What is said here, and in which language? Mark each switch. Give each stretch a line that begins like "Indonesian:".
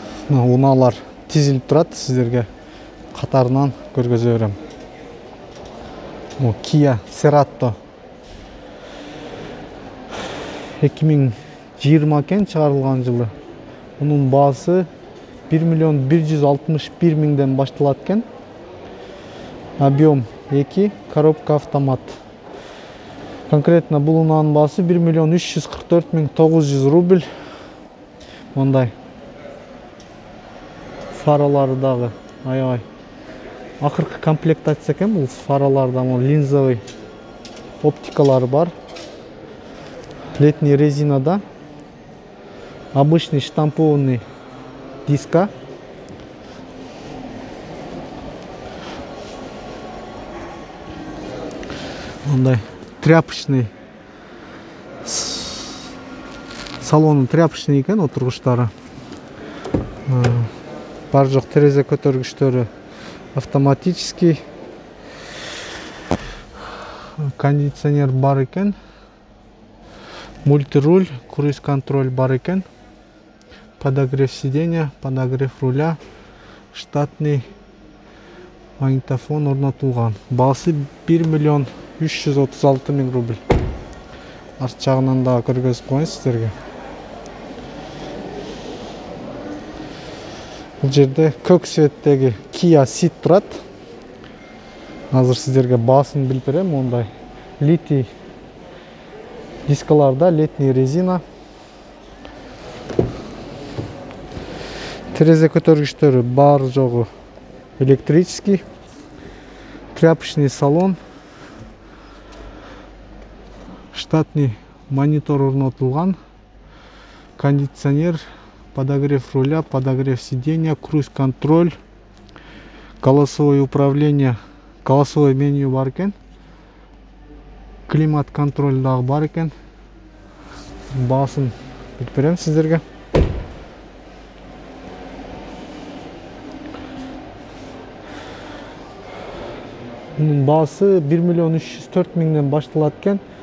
Kyrgyz: Унаалар тизилип турат, сиздерге катарынан көргөзө берем. Kia Cerato 2020 экен, чыгарылган жылы. Мунун баасы 1 161 000ден башталат экен.
Russian: Объем 2, коробка автомат.
Kyrgyz: Конкретно бул унаанын баасы 1 344 900 рубль. Мондай фаралары дагы аябай акыркы комплектация экен. Бул фараларда линзовый оптикалары бар.
Russian: Летний резинада, обычный штампованный диска.
Kyrgyz: Мондай тряпочный салону тряпочный экен, отургучтары. Бар жок терезе көтөргүчтөрү автоматический. Кондиционер бар экен. Мультируль, круиз-контроль бар экен.
Russian: Подогрев сиденья, подогрев руля, штатный магнитофон орнотулган.
Kyrgyz: Баасы 1 336 000 рубль. Арт жагынан дагы көргөзүп коеюн сиздерге. Бул жерде көк цветтеги Kia Ceed турат. Азыр сиздерге баасын билип берем. Мондай литий дискаларда, летний резина. Терезе көтөргүчтөрү бар жогу электрический.
Russian: Тряпочный салон. Штатный монитор орнотулган. Кондиционер, подогрев руля, подогрев сиденья, круиз-контроль, голосовое управление, голосовое меню
Kyrgyz: бар экен. Климат-контроль дагы бар экен. Баасын билип берем сиздерге. Мунун баасы 1 304 000ден башталат экен.